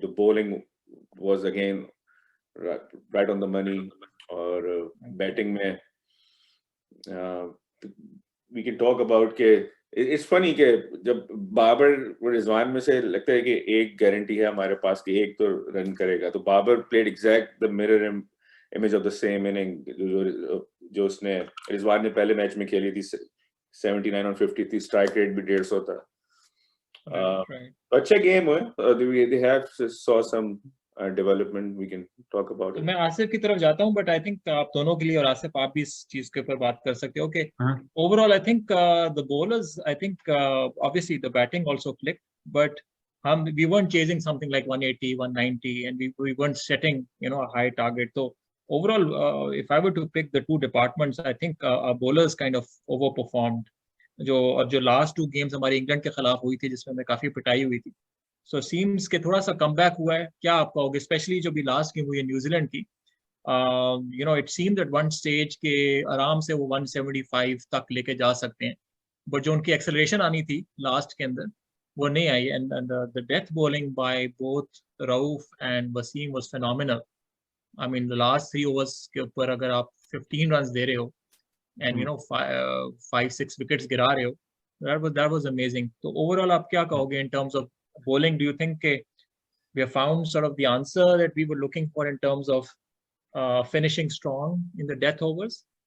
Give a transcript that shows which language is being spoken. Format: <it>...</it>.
<en>The bowling was again right on the money.</en> <hi>और batting में</hi> <en>we can talk about</en> <hi>के</hi> <en>it's funny</en> <hi>कि जब बाबर और रिजवान में से लगता है कि एक गारंटी है हमारे पास कि एक तो रन करेगा, तो Babar</hi> <en>played exact the mirror image of the same inning</en> <hi>जो उसने रिजवान ने पहले मैच में खेली थी. 79 on 50 थी, strike rate भी 150 था. अच्छा गेम हुआ.</hi> <en>They have saw some development, we can talk about it.</en> <hi>मैं आसिफ की तरफ जाता हूं,</hi> <en>but I think</en> <hi>आप दोनों के लिए, और आसिफ आप भी इस चीज के ऊपर बात कर सकते हो कि</hi> <en>overall I think the bowlers, I think obviously the batting also clicked, but we weren't chasing something like 180 190 and we weren't setting a high target. So overall if I were to pick the two departments, I think our bowlers kind of overperformed.</en> <hi>जो last two games हमारे England के खिलाफ हुई थी जिसमें हमें काफी पिटाई हुई थी,</hi> <en>so seems</en> <hi>के थोड़ा सा कमबैक हुआ है. क्या आप कहोगे, स्पेशली जो भी लास्ट गेम हुई है न्यूजीलैंड की?</hi> <en>It seemed at one stage</en> <hi>के आराम से वो 175 तक लेके जा सकते हैं, बट जो उनकी एक्सेलरेशन आनी थी लास्ट के अंदर वो नहीं आई.</hi> <en>एंड the death bowling by both Rauf and Wasim was phenomenal. I mean the last 3 overs</en> <hi>के ऊपर अगर आप</hi> <en>15 runs</en> <hi>दे रहे हो</hi> <en>and 5-6 wickets</en> <hi>गिरा रहे हो,</hi> <en>that was amazing. So overall</en> <hi>आप क्या कहोगे</hi> <en>in terms of bowling? Do you think we have found sort of the answer that we were looking for in terms of finishing strong in the death overs?</en>